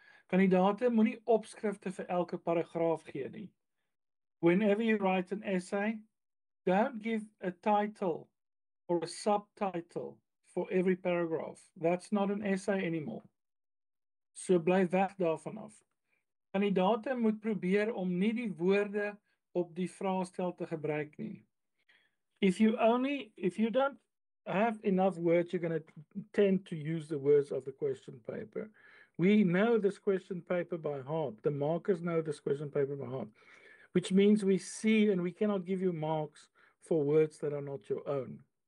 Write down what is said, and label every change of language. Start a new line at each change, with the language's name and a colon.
Afrikaans: Kandidate moenie opskrifte vir elke paragraaf gee nie.
English: Whenever you write an essay, don't give a title or a subtitle for every paragraph. That's not an essay anymore.
Afrikaans: So bly weg daarvan af. Kandidate moet probeer om nie die woorde op die vraestel te gebruik nie.
English: If you don't have enough words, you're going to tend to use the words of the question paper. We know this question paper by heart. The markers know this question paper by heart, which means we see and we cannot give you marks for words that are not your own.